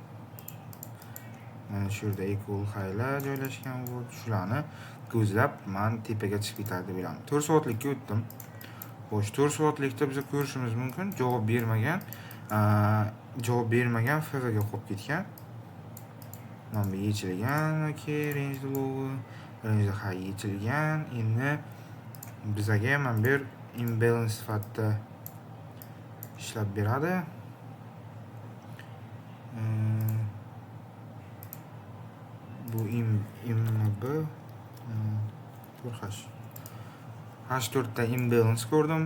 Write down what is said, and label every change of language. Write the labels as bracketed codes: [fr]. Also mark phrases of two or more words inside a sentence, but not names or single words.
[uz] Mana shu yerda [en] equal high'lar [uz] joylashgan bo'lib, shularni ko'zlab men tepaga chiqib ketadi deb o'ylayman. 4 soatlikka o'tdim. Xo'sh, 4 soatlikda biz ko'rishimiz mumkin, javob bermagan FV ga qolib ketgan. Mana bu yechilgan, okey, [en] range low, range high [uz] yechilgan. Endi bizga mana bu imbalance sifatida ishlab beradi. Bu MB H4 da imbalance ko'rdim.